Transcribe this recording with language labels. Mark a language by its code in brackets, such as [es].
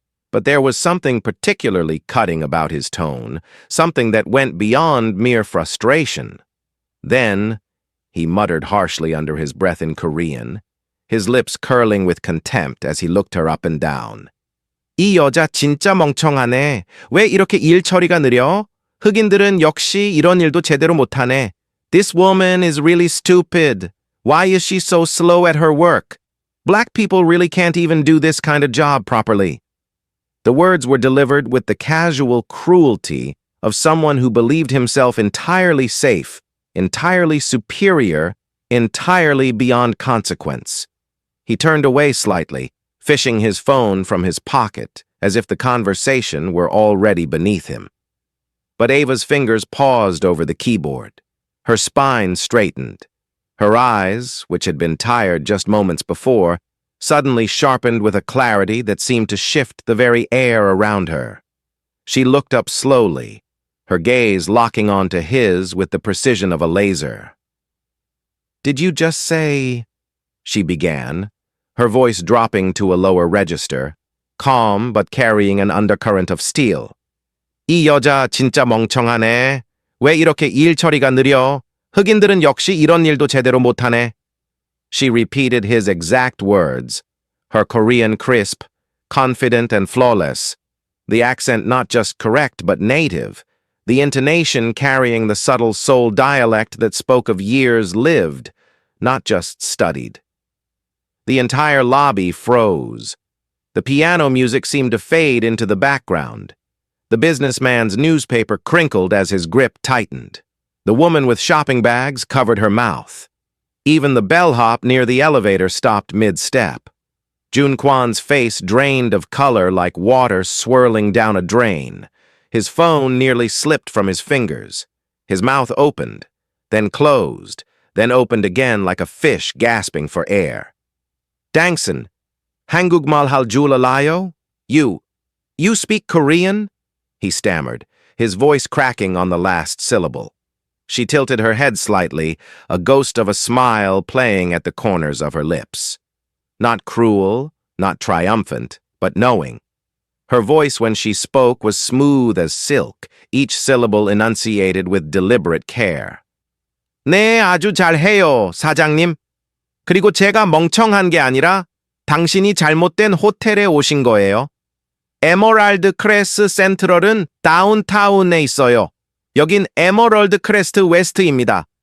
[en] But there was something particularly cutting about his tone, something that went beyond mere frustration. Then, he muttered harshly under his breath in Korean, his lips curling with contempt as he looked her up and down. [ko] "이 여자 진짜 멍청하네. 왜 이렇게 일 처리가 느려? 흑인들은 역시 이런 일도 제대로 못하네. [en] This woman is really stupid. Why is she so slow at her work? Black people really can't even do this kind of job properly." The words were delivered with the casual cruelty of someone who believed himself entirely safe, entirely superior, entirely beyond consequence. He turned away slightly, fishing his phone from his pocket, as if the conversation were already beneath him. But Ava's fingers paused over the keyboard. Her spine straightened. Her eyes, which had been tired just moments before, suddenly sharpened with a clarity that seemed to shift the very air around her. She looked up slowly, her gaze locking onto his with the precision of a laser. "Did you just say—" she began, her voice dropping to a lower register, calm but carrying an undercurrent of steel. [ko] "이 여자 진짜 멍청하네. 왜 이렇게 일 처리가 느려? 흑인들은 역시 이런 일도 제대로 못하네." [en] She repeated his exact words, her Korean crisp, confident and flawless, the accent not just correct but native, the intonation carrying the subtle soul dialect that spoke of years lived, not just studied. The entire lobby froze. The piano music seemed to fade into the background. The businessman's newspaper crinkled as his grip tightened. The woman with shopping bags covered her mouth. Even the bellhop near the elevator stopped mid-step. Jun Kwan's face drained of color like water swirling down a drain. His phone nearly slipped from his fingers. His mouth opened, then closed, then opened again like a fish gasping for air. [ko] "Dangson, 한국말 할 줄 알아요? [en] You speak Korean?" he stammered, his voice cracking on the last syllable. She tilted her head slightly, a ghost of a smile playing at the corners of her lips. Not cruel, not triumphant, but knowing. Her voice when she spoke was smooth as silk, each syllable enunciated with deliberate care. [ko] "네, 아주 잘해요, 사장님. 그리고 제가 멍청한 게 아니라 당신이 잘못된 호텔에 오신 거예요." 에메랄드 크레스트 센트럴은 다운타운에 있어요. 여긴 에메랄드 크레스트 웨스트입니다.